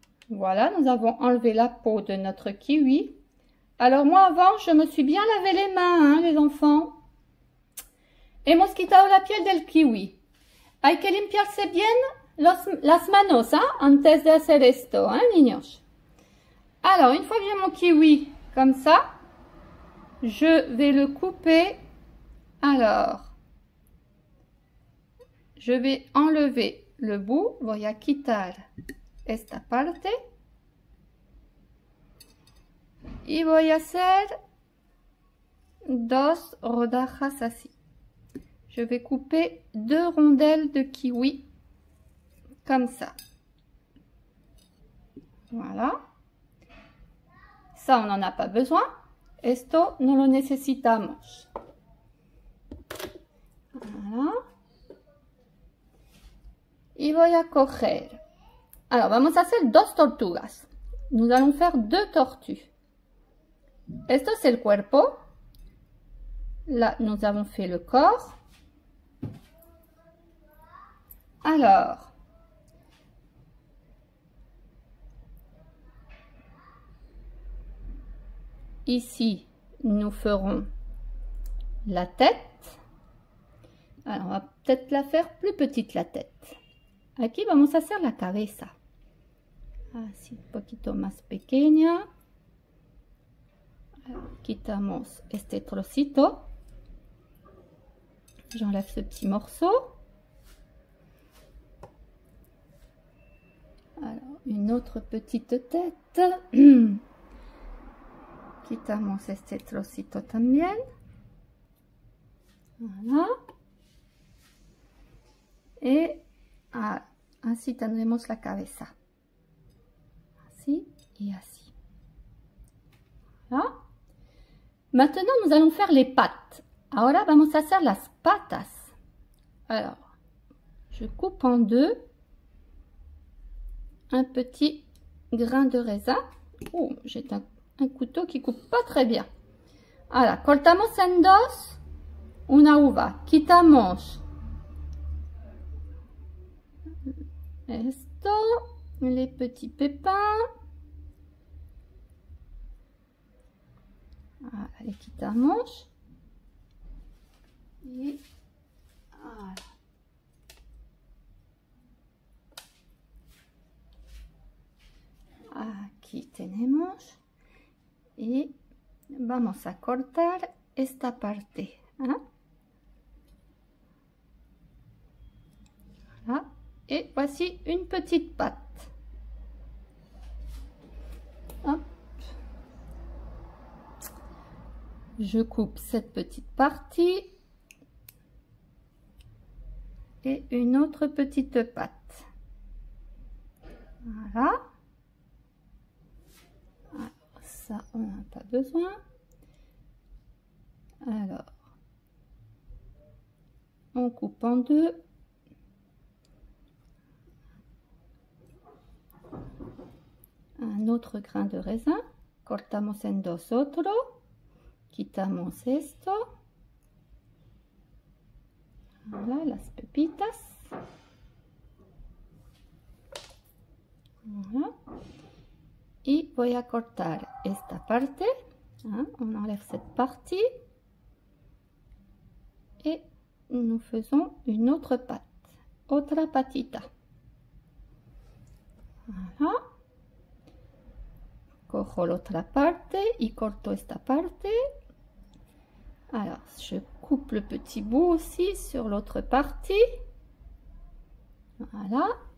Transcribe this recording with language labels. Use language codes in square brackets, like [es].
[fr] Voilà, nous avons enlevé la peau de notre kiwi. Alors moi avant, je me suis bien lavé les mains, les enfants. [es] Hemos quitado la piel del kiwi. Hay que limpiarse bien las manos, antes de hacer esto, niños. [fr] Alors, une fois que j'ai mon kiwi comme ça, je vais le couper. Alors, je vais enlever le bout. [es] Voy a quitar esta parte y voy a hacer dos rodajas así. [fr] Je vais couper 2 rondelles de kiwi comme ça. Voilà. Ça, on n'en a pas besoin. [es] Esto no lo necesitamos. [fr] Voilà. [es] Y voy a coger. Alors, vamos a hacer dos tortugas. [fr] Nous allons faire 2 tortues. [es] Esto es el cuerpo. [fr] Là, nous avons fait le corps. Alors, ici, nous ferons la tête. Alors, on va peut-être la faire plus petite, la tête. [es] Aquí vamos a hacer la cabeza. Así, un poquito más pequeña. Alors, quitamos este trocito. [fr] J'enlève ce petit morceau. Alors, une autre petite tête. [es] Quitamos este trocito también. [fr] Voilà. [es] Et así tendremos la cabeza. Así y así. Voilà. [fr] Maintenant, nous allons faire les pattes. [es] Ahora vamos a hacer las patas. [fr] Alors, je coupe en deux un petit grain de raisin. Oh, j'ai un couteau qui coupe pas très bien. [es] Ahora, cortamos en dos una uva. Quitamos esto, [fr] les petits pépins. [es] Voilà, les quitamos. Y voilà. Aquí tenemos y vamos a cortar esta parte, ¿eh? [fr] Voilà. Et voici une petite patte. Hop. Je coupe cette petite partie et une autre petite patte. Voilà. Alors, ça, on n'a pas besoin. Alors, on coupe en deux. Un autre grain de raisin. [es] Cortamos en dos otro. Quitamos esto. Voilà, las pepitas. [fr] Voilà. [es] Y voy a cortar esta parte. [fr] Hein, on enlève cette partie. Et nous faisons une autre pâte. [es] Otra patita. [fr] Voilà. [es] Cojo l'autre parte y corto esta parte. [fr] Alors, je coupe le petit bout aussi sur l'autre partie. Voilà.